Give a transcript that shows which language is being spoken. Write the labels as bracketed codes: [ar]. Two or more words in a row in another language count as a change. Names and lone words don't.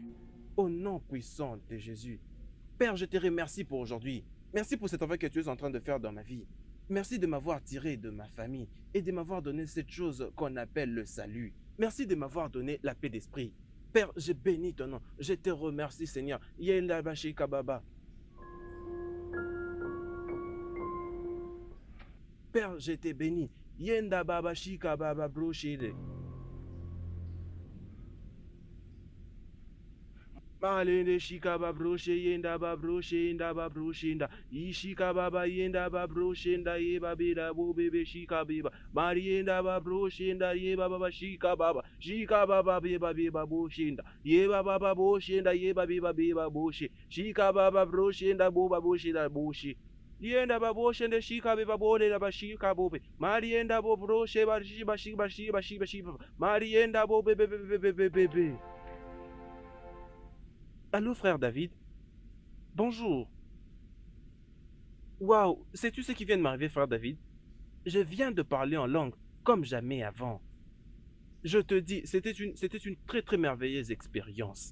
[fr] Au nom puissant de Jésus. Père, je te remercie pour aujourd'hui. Merci pour cet travail que tu es en train de faire dans ma vie. Merci de m'avoir tiré de ma famille et de m'avoir donné cette chose qu'on appelle le salut. Merci de m'avoir donné la paix d'esprit. Père, je bénis ton nom. Je te remercie, Seigneur. Yenda bashi kababa. Père, je te bénis. Yenda baba shi kababa broshide. Malende shika babroshe yenda babroshe yenda babroshinda ishika baba yenda babroshenda ye babida bo bebe shika beba marienda babroshenda ye baba shika baba beba beba boshinda ye baba boshenda ye baba beba boshi shika baba broshenda bo baboshida boshi yenda baboshenda shika beba bode la bashika bobe marienda bo broshe bashi marienda bo bebe. Allô, frère David? Bonjour. Waouh, sais-tu ce qui vient de m'arriver, frère David? Je viens de parler en langue comme jamais avant. Je te dis, c'était une très très merveilleuse expérience.